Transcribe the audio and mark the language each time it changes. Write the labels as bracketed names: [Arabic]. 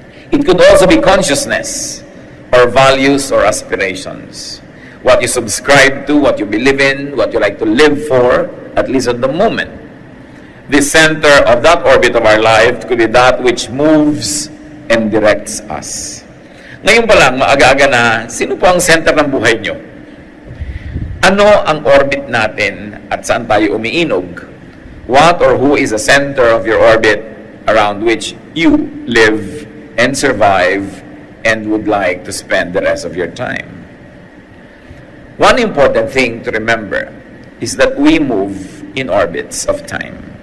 [English] It could also be consciousness or values or aspirations. What you subscribe to, what you believe in, what you like to live for, at least at the moment. The center of that orbit of our life could be that which moves and directs us. [Filipino] Ngayon pa lang, maaga-aga na, sino po ang center ng buhay nyo? Ano ang orbit natin at saan tayo umiinog? [English] What or who is the center of your orbit around which you live and survive and would like to spend the rest of your time? One important thing to remember is that we move in orbits of time.